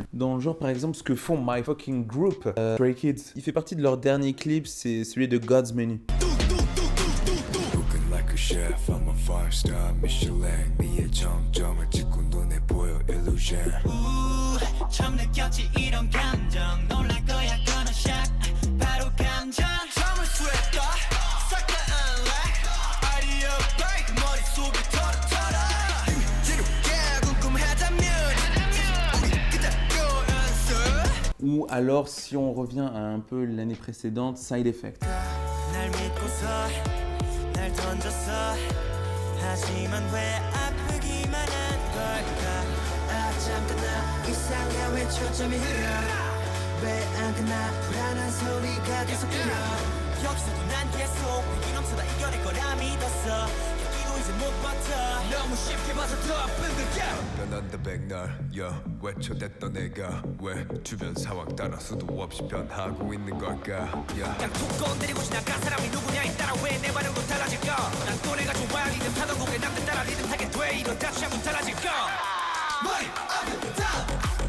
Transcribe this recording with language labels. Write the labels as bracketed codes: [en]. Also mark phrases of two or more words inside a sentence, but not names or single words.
[fr] Dans le genre par exemple ce que font My Fucking Group, Stray Kids. Il fait partie de leur dernier clip, c'est celui de God's Menu. [en] Chef, I'm a 5-star Michelin. [ko] 미의 정점을 찍고 눈에 보여 illusion. 처음 느꼈지 이런 감정. 놀랄 거야 [en] gonna shock. [ko] 바로 감정. 처음을 sweat 싹 다 unlock. [en] Idea break [ko] 머릿속을 털어. 지루해 궁금하다면 우리 그대로 answer. [fr] Ou alors si on revient à un peu l'année précédente, Side Effect. [ko] 날 믿고서 날 던졌어 하지만 왜 아프기만 한 걸까 아 잠깐 나 이상해 왜 초점이 흐려 왜 안 끝나 불안한 소리가 계속 들려 여기서도 난 계속 위기 넘쳐다 이겨낼 거라 믿었어 여기도 이제 못 버텨 너무 쉽게 빠져들어 변한다 백날 외쳐댔던 내가 왜 주변 상황 따라 수도 없이 변하고 있는 걸까 그냥 툭 건드리고 지나간 사람이 누구냐에 따라 왜 내 반응도 달라질까 난 또 내가 좋아 리듬 타던 곡에 남들 따라 리듬 타게 돼 이러다 취향은 달라질까 머리 아프다